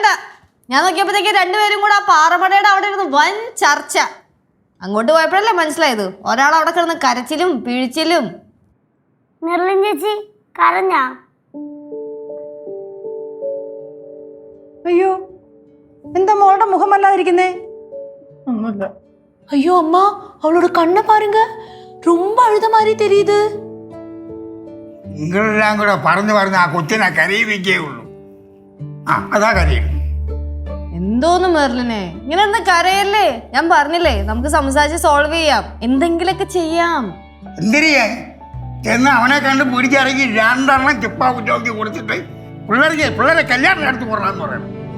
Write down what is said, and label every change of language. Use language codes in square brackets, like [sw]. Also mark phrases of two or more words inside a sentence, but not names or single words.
[ml] ഞാൻ നോക്കിയപ്പോഴത്തേക്ക് 2 പേരും കൂടെ ആ പാറമടയുടെ അവിടെ ഇരുന്ന് വൻ ചർച്ച. അങ്ങോട്ട് പോയപ്പോഴല്ലേ മനസ്സിലായത് ഒരാൾ അവിടെ കിടന്ന് കരച്ചിലും പിഴിച്ചിലും. മെർലിൻ ചേച്ചി കരഞ്ഞാ? അയ്യോ, എന്താ മോളുടെ മുഖമല്ലാതിരിക്കുന്നേ? ഒന്നുമില്ല. [ta] ஐயோ அம்மா, அவளோட கண்ணை பாருங்க, ரொம்ப அழுத மாதிரி தெரியுது. [ml] നിങ്ങളെല്ലാം കൂടെ പറഞ്ഞു പറഞ്ഞ് ആ കൊച്ചിനെ കരയിപ്പിക്കേ ഉള്ളൂ. അതാ കരയും. എന്തോന്ന് മെർലിനെ ഇങ്ങനെ ഒന്ന് കരയല്ലേ? ഞാൻ പറഞ്ഞില്ലേ നമുക്ക് സംസാരിച്ച് സോൾവ് ചെയ്യാം, എന്തെങ്കിലൊക്കെ ചെയ്യാം. എന്തിരിയേ എന്ന് അവനെ കണ്ട് പിടിച്ചിറങ്ങി 2 ചിപ്പാവ് ചോക്കി കൊടുത്തിട്ട് പിള്ളേരെ കല്യാണം നടത്തി കൊള്ളാന്ന് പറയണം.